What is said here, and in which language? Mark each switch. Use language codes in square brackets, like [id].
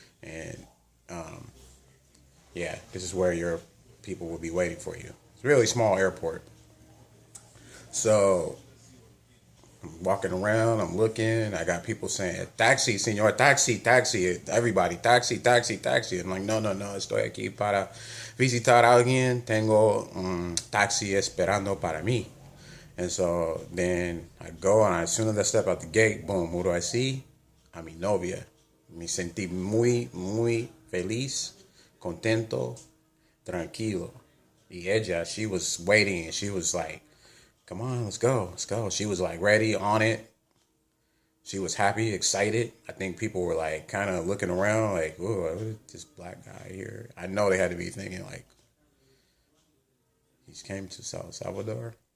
[en] And, this is where your people will be waiting for you. It's a really small airport. So I'm walking around, I'm looking, I got people saying, taxi, senor, taxi, everybody, taxi. I'm like, [es] no, estoy aquí para visitar a alguien, tengo un taxi esperando para mí. [en] And so then I go, and as soon as I step out the gate, boom, who do I see? [es] A mi novia. Me sentí muy, muy feliz, contento, tranquilo. Y ella, [en] she was waiting, and she was like, come on, let's go. She was like ready on it. She was happy, excited. I think people were like kind of looking around like, "Whoa, what is this black guy here?" I know they had to be thinking like, "He's came to Salvador."